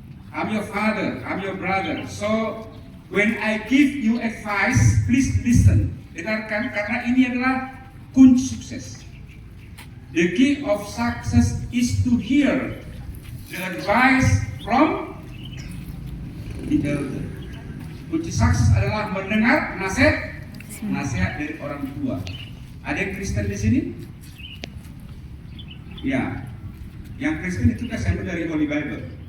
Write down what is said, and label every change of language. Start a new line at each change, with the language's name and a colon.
English: I'm your father, I'm your brother. So when I give you advice, please listen.
Indonesian: Dengarkan, karena ini adalah kunci sukses.
English: The key of success is to hear the advice from the elder.
Indonesian: Kunci sukses adalah mendengar nasihat dari orang tua. Ada yang Kristen di sini? Ya, yang Kristen itu kan sampai dari Holy Bible.